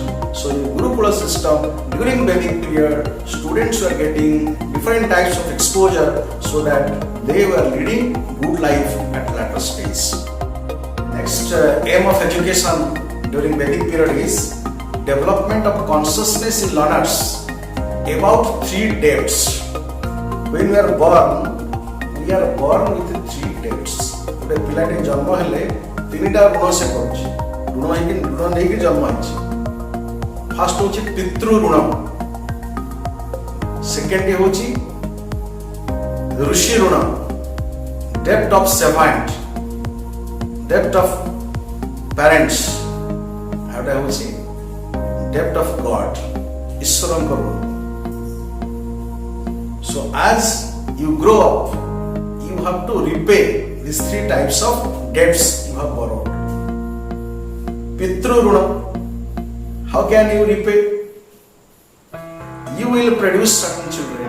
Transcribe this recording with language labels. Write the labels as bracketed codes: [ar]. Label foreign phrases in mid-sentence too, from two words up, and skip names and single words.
[en] So in Gurukula system, during Vedic period, students were getting different types of exposure so that they were leading good life at latter stage. Next aim of education during Vedic period is development of consciousness in learners about 3 depths. When we are born with 3 depths. [or] ଗୋଟେ ପିଲାଟି ଜନ୍ମ ହେଲେ 3ଟା ଋଣ ସେ କରୁଛି, ଋଣ ନେଇକି ଜନ୍ମ ହେଇଛି। ଫାର୍ଷ୍ଟ ହେଉଛି ପିତୃ ଋଣ, ସେକେଣ୍ଡ ହେଉଛି ଋଷି ଋଣ, [en] depth of servant, depth of parents, [or] ଆଉ ଗୋଟେ ହେଉଛି [en] depth of God, [or] ଈଶ୍ୱରଙ୍କ ଋଣ। [en] So as you grow up, you have to repay these 3 types of debts you have borrowed. [or] ପିତୃ ଋଣ, [en] how can you repay? You will produce certain children.